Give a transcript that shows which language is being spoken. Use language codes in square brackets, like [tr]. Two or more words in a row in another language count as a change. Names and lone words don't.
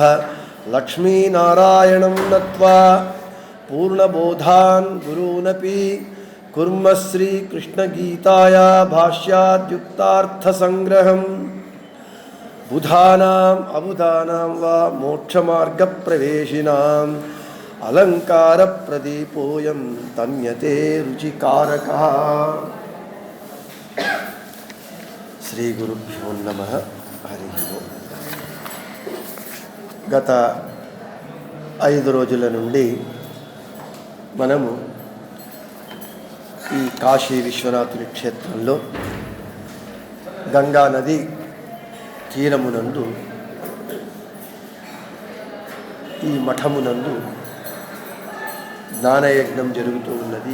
[sa] लक्ष्मीनारायणं नत्वा पूर्णबोधान् गुरूनपि कुर्मः श्रीकृष्णगीताया भाष्याद्युक्तार्थसंग्रहम्। बुधानाम् अबुधानां वा मोक्षमार्गप्रवेशिनाम् अलङ्कारप्रदीपोऽयं तन्यते रुचिकारकः। శ్రీ గురుభ్యో నమః. హరి ఓం. [te] గత 5 రోజుల నుండి మనము ఈ కాశీ విశ్వనాథుని క్షేత్రంలో గంగా నది తీరమునందు ఈ మఠమునందు జ్ఞానయజ్ఞం జరుగుతూ ఉన్నది.